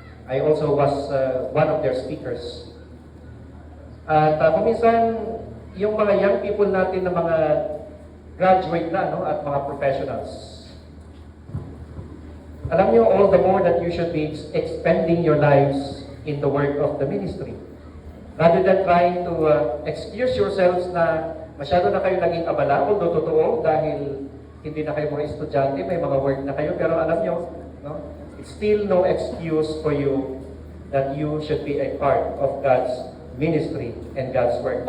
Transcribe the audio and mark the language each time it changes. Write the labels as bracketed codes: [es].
[en] I also was one of their speakers. [tl] At kuminsan, yung mga young people natin na mga graduate na, no, at mga professionals. Alam niyo, [en] all the more that you should be expending your lives in the work of the ministry. Rather than trying to excuse yourselves [tl] na masyado na kayo naging abala, although totoo, dahil hindi na kayo mga estudyante, may mga work na kayo, pero alam niyo, no, [en] it's still no excuse for you that you should be a part of God's ministry and God's work.